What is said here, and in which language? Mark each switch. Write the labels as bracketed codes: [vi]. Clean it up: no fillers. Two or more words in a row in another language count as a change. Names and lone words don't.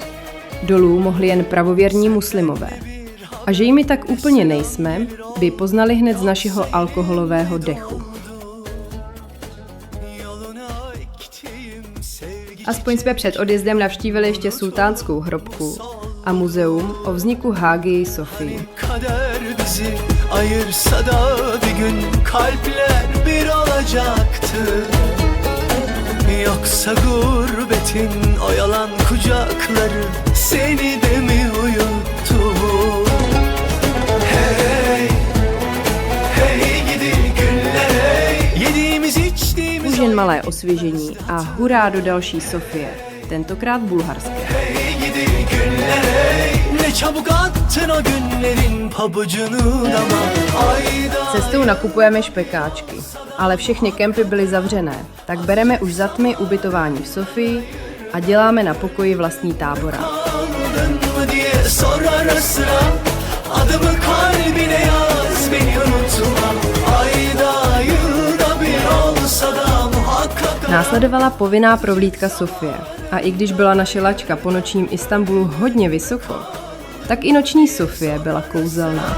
[cs] Dolů mohli jen pravověrní muslimové. A že jimi tak úplně nejsme, by poznali hned z našeho alkoholového dechu. Aspoň jsme před odjezdem navštívili ještě sultánskou hrobku a muzeum o vzniku Hagii Sofii. [tr] Kader bizi ayırsa da bir gün kalpler bir olacaktı. Yoksa gurbetin o yalan kucakları seni de mi uyuttu? Hey, hey gidi günler hey, yediğimiz içtiğimiz [cs] Už jen malé osvěžení a hurá do další Sofie, tentokrát bulharské. [tr] hey gidi günler hey, ne çabuk attın o günlerin pabucunu dama ayda. [cs] Cestou nakupujeme špekáčky, ale všechny kempy byly zavřené, tak bereme už za tmy ubytování v Sofii a děláme na pokoji vlastní tábora. [tr] Aldın mı diye sor ara sıra, adımı kalbine yaz beni unutma, ayda yılda bir olsa da muhakkak. [cs] Následovala povinná prohlídka Sofie a i když byla naše lačka po nočním Istanbulu hodně vysoko, tak i noční Sofie byla kouzelná.